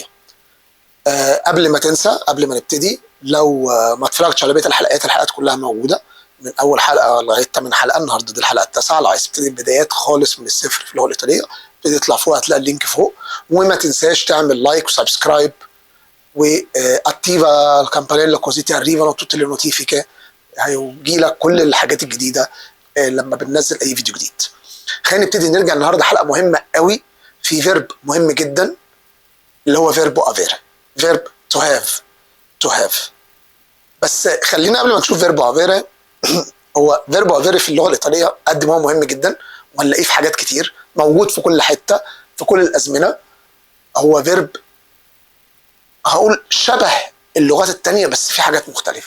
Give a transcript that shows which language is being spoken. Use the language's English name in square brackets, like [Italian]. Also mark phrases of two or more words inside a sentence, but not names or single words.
[Arabic] قبل ما تنسى، قبل ما نبتدي، لو ما اتفرجتش على بقيه الحلقات كلها موجوده من اول حلقه لغايه 8 حلقه. النهارده دي الحلقه التاسعه. لو عايز تبتدي بدايات خالص من الصفر في اللغه الايطاليه ابتدي اطلع فوق، هتلاقي اللينك فوق. وما تنساش تعمل لايك وسبسكرايب [Italian] attiva la campanella così ti arrivano tutte le notifiche. [Arabic] هيجي لك كل الحاجات الجديده لما بننزل اي فيديو جديد. خلينا نبتدي. نرجع النهارده حلقه مهمه قوي في فيرب مهم جدا اللي هو [Italian] verbo avere, [English] verb to have. [Arabic] بس خلينا قبل ما نشوف [Italian] verbo avere [Arabic] هو [Italian] verbo avere [Arabic] في اللغه الايطاليه قد ما هو مهم جدا وهنلاقيه في حاجات كتير، موجود في كل حته في كل الازمنه. هو فيرب هقول شبه اللغات التانية بس في حاجات مختلفه.